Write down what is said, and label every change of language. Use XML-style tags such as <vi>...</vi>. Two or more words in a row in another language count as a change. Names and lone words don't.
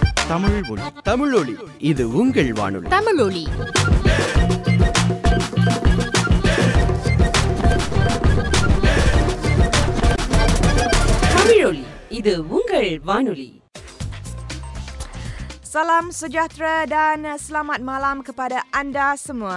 <ta>தமிழ் ஒளி. தமிழ் ஒளி, இது உங்கள் வானொலி. தமிழ் ஒளி. தமிழ் ஒளி, இது உங்கள் வானொலி.</ta> <ms>Salam sejahtera dan selamat malam kepada anda semua.</ms>